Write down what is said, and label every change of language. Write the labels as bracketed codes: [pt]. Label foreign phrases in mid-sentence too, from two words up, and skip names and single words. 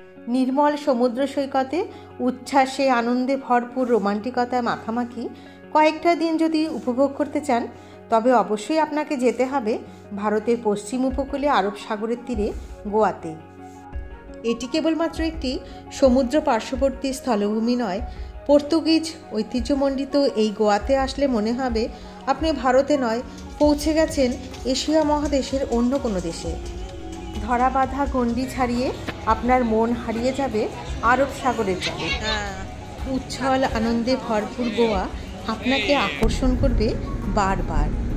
[bn] নির্মল সমুদ্র সৈকতে উচ্ছ্বাসে আনন্দে ভরপুর রোমান্টিকতা মাখামাখি কয়েকটা দিন যদি উপভোগ করতে চান তবে অবশ্যই আপনাকে যেতে হবে ভারতের পশ্চিম উপকূলে আরব সাগরের তীরে গোয়াতে। এটি কেবলমাত্র একটি সমুদ্র পার্শ্ববর্তী স্থলভূমি নয়, পর্তুগীজ ঐতিহ্যমণ্ডিত এই গোয়াতে আসলে মনে হবে আপনি ভারতে নয়, পৌঁছে গেছেন এশিয়া মহাদেশের অন্য কোনো দেশে। ধরা বাঁধা গণ্ডি ছাড়িয়ে আপনার মন হারিয়ে যাবে আরব সাগরের জলে। উচ্ছল আনন্দে ভরপুর গোয়া আপনাকে আকর্ষণ করবে বারবার।